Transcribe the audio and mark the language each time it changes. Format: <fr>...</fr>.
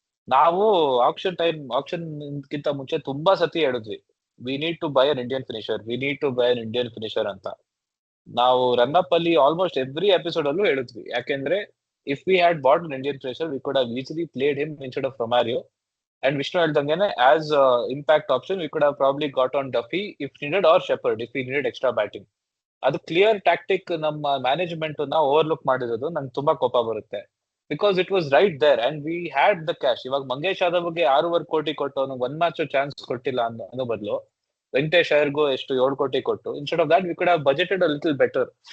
<kn>ನಾವು ಆಕ್ಷನ್ ಗಿಂತ ಮುಂಚೆ ತುಂಬಾ ಸತಿ ಹೇಳಿದ್ವಿ,</kn> <en>we need to buy an Indian finisher</en> <kn>ಅಂತ. ನಾವು ರನ್ ಅಪ್ ಅಲ್ಲಿ ಆಲ್ಮೋಸ್ಟ್ ಎವ್ರಿ ಎಪಿಸೋಡ್ ಅಲ್ಲೂ ಹೇಳಿದ್ವಿ. ಯಾಕೆಂದ್ರೆ</kn> <en>If we had bought an Indian finisher we could have easily played him instead of Romario. And Vishnu ಹೇಳ್ದಂಗೆನೆ as impact option we could have probably got on Duffy if needed, or Shepherd if we needed extra batting.</en> <kn>ಅದು clear tactic ನಮ್ಮ management ನ overlook ಮಾಡಿರೋದು ನಂಗೆ ತುಂಬಾ ಕೋಪ ಬರುತ್ತೆ.</kn> <en>Because it was right there and we had the cash.</en> <kn>ಇವಾಗ ಮಂಗೇಶ್ ಯಾದವ್ಗೆ 6.5 ಕೋಟಿ ಕೊಟ್ಟು ಅವ್ನಿಗೆ 1 ಮ್ಯಾಚ್ ಚಾನ್ಸ್ ಕೊಟ್ಟಿಲ್ಲ ಅನ್ನೋ ಬದಲು ವೆಂಕಟೇಶ್ ಅಯ್ಯರ್ಗೂ ಎಷ್ಟು 7 ಕೋಟಿ ಕೊಟ್ಟು,</kn> <en>Instead of that we could have budgeted a little better.</en>